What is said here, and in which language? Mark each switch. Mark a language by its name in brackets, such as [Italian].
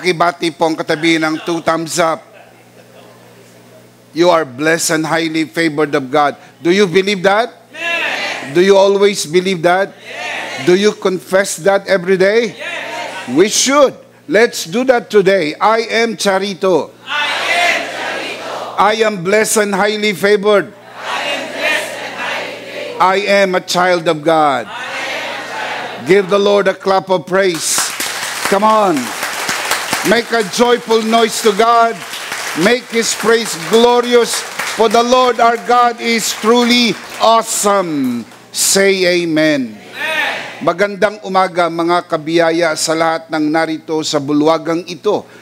[Filipino] Pakibati po ang katabi ng [English] 2 thumbs up. You are blessed and highly favored of God. Do you believe that? Amen. Do you always believe that? Yes. Do you confess that every day? Yes. We should. Let's do that today. I am Charito. I am Charito. I am blessed and highly favored. I am blessed and highly favored. I am a child of God. I am a child. Give the Lord a clap of praise. Come on. Make a joyful noise to God. Make His praise glorious. For the Lord our God is truly awesome. Say amen. [Filipino] Magandang umaga mga kabiyaya sa lahat ng narito sa bulwagang ito.